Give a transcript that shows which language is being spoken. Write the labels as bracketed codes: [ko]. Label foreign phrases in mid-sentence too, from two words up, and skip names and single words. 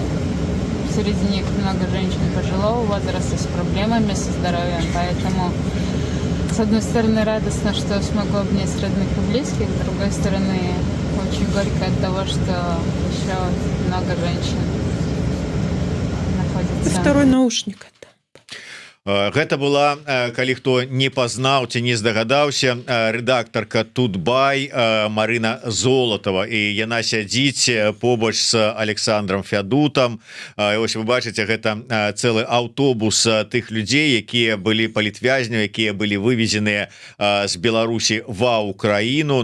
[ru] Среди них много женщин пожилого возраста с проблемами со здоровьем, поэтому, с одной стороны, радостно, что смогу обнять родных и близких, с другой стороны, очень горько от того, что еще много женщин находится. Второй наушник. [be] Гэта была, калі хто не пазнаў ці не здагадаўся, рэдактарка Тутбай Марына Золатова, і яна сядзіць побач з Александром Фядутам. Ось вы бачыце, гэта цэлы аўтобус тых людзей, якія былі палітвязняў, якія былі вывезеныя з Беларусі ва Украіну.